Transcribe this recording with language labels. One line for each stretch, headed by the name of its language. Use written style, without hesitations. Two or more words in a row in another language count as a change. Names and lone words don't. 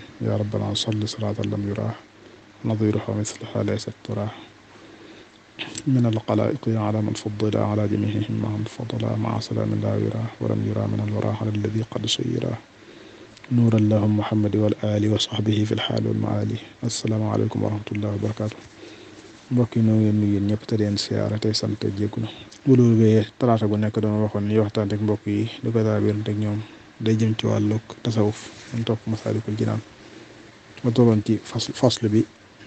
Arabic: يا ربنا صل صلاة لم يراه نظيرها مثلها ليست تراه من الخلائق على من فضل على جميعهم مع الفضل مع سلام لا يراه ولم يرى من الورى على الذي قد سيراه نور اللهم محمد والآل وصحبه في الحال والمعالي. السلام عليكم ورحمة الله وبركاته.
Wolof: mbokk yi ñoo ngi leen nuyu yéen ñëpp te leen siyaare tey sant jéggulu bu loolu bee talaata gu nekk dama waxoon ni waxtaan ak mbokk yi di ko daa biirante ak ñoom day jëm ci wàllug tasawuf ñu topp Masaalikul Jinaan ma tolloon ci fasl bi muy